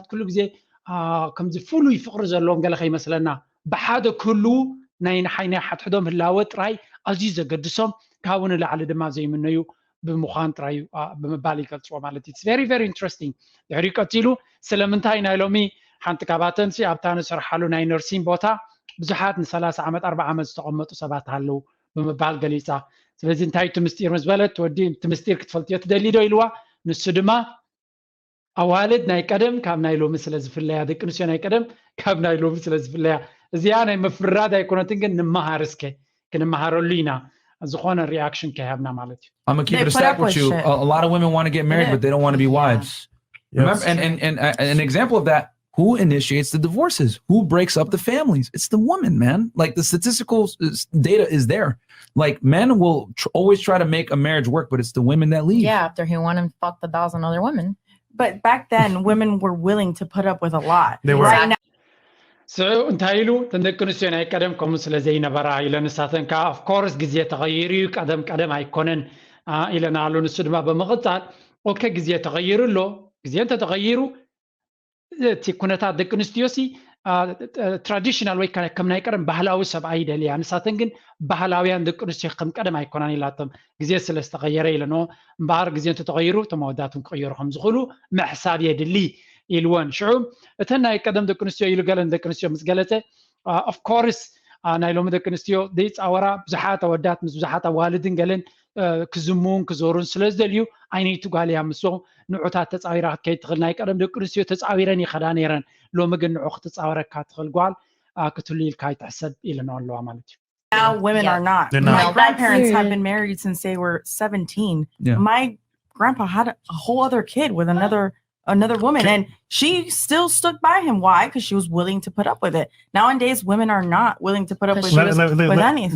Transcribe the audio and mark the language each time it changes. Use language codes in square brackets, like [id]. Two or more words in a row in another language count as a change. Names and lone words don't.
[ti] ኩሉ ግዜ ከምዚ ፍሉይ ፍቕሪ ዘለዎም ገለ ከይመስለና ብሓደ ኩሉ ናይ ሓድሕዶም ህላወ ጥራይ ኣዝዩ ዘገድሶም ካብኡ ንላዕሊ ድማ ዘይምነዩ ብምዃን ጥራይ ብምባል ይገልፅዎ ማለት እዩ [en] very very interesting [ti] ድሕሪኡ ቀፂሉ ስለምንታይ ናይ ሎሚ ሓንቲ ካባተን ኣብታ ንሰርሓሉ ናይ ነርሲን ቦታ ብዙሓት ን30 ዓመት 40 ዓመት ዝተቐመጡ ሰባት ኣለው ብምባል ገሊፃ ስለዚ እንታይ እቲ ምስጢር ምስ በለት ወዲ እቲ ምስጢር ክትፈልጥዮ ትደሊ ዶ ኢልዋ ንሱ ድማ ኣዋልድ ናይ ቀደም ካብ ናይ ሎሚ ስለ ዝፍለያ ደቂ ኣንስትዮ ናይ ቀደም ካብ ናይ ሎሚ ስለ ዝፍለያ እዚኣ ናይ ምፍራድ ኣይኮነትን ግን ንመሃር እስከ ክንመሃረሉ ኢና ዝኾነ ሪኣክሽን ከሃብና ማለት እዩ [en] I'm gonna keep it a stack with you. A lot of women want to get married, but they don't want to be wives. Remember, and an example of that, who initiates the divorces? Who breaks up the families? It's the woman, man. Like the statistical data is there. Like men will always try to make a marriage work, but it's the women that leave. Yeah, after he went and fucked 1,000 other women. But back then, women were willing to put up with a lot. They were. Right now, [ti] እንታይ ኢሉ ተንደቂ ኣንስትዮ ናይ ቀደም ከምኡ ስለ ዘይነበራ ኢለን ንሳተን ከዓ [en] of course [ti] ግዜ ተغይሩ እዩ ቀደም ኣይኮነን ኢለና ኣሎ ንሱ ድማ በመቐፃል ኦኬ ግዜ ተغይሩ ኣሎ ግዜ እንተተغይሩ እቲ ኩነታት ደቂ ኣንስትዮሲ ትራዲሽናል ወይ ከም ናይ ቀደም ባህላዊ ሰብኣይ ይደልያ ንሳተን ግን ባህላውያን ደቂ ኣንስትዮ ከም ቀደም ኣይኮናን ኢላቶም ግዜ ስለ ዝተغየረ ኢለኖ እምበኣር ግዜ እንተተغይሩ እቶም ኣወዳትን ክቕየሩ ከም ዝኽእሉ ምሕሳብ የድሊ ኢልወን ሽዑ እተን ናይ ቀደም ደቂ ኣንስትዮ ኢሉ ገለን ደቂ ኣንስትዮ ምስ ገለፀ [en] of course [ti] ናይ ሎሚ ደቂ ኣንስትዮ ዘይፃወራ ብዙሓት ኣወዳት ምስ ብዙሓት ኣዋልድን ገለን ክዝሙን ክዞሩን ስለ ዝደልዩ ዓይነይቱ ጓል እያ ምሶ ንዑታት ተፃዊራ ክትከይድ ትኽእል ናይ ቀደም ደቂ ኣንስትዮ ተፃዊረን ይኸዳ ነይረን ሎሚ ግን ንዑ ክትፃወረካ ትኽእል ጓል ክትህሉ ኢልካ ይትሕሰብ ኢለና ኣለዋ ማለት እዩ [en] now women are not. They're not. My No, grandparents that's- have been married since they were 17. Yeah. My grandpa had a whole other kid with another woman, and she still stuck by him. Why? Because she was willing to put up with it. Nowadays, women are not willing to put up with, with anything.